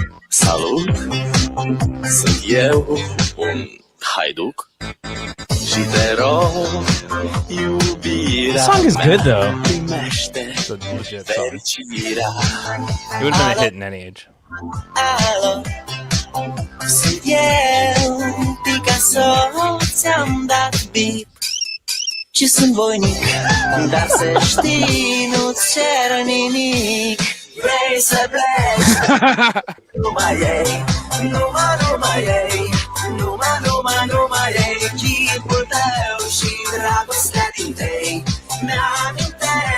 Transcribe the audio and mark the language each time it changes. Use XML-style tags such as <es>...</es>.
<ro>salut, sunt eu, un haiduc și te rog, iubirea</ro> <en>This song is good though.</en> <ro>primește</ro> <en>It's a legit song.</en> <ro>fericirea.</ro> <en>It would have been a hit in any age.</en> <ro>Alo, sunt eu, Picasso, ți-am dat bip și sunt voinic, dar să știi, nu-ți cer nimic. Vrei să pleci, numai ei, numai ei, numai ei, chipul tău și dragostea din tei. Mi-amintește</ro>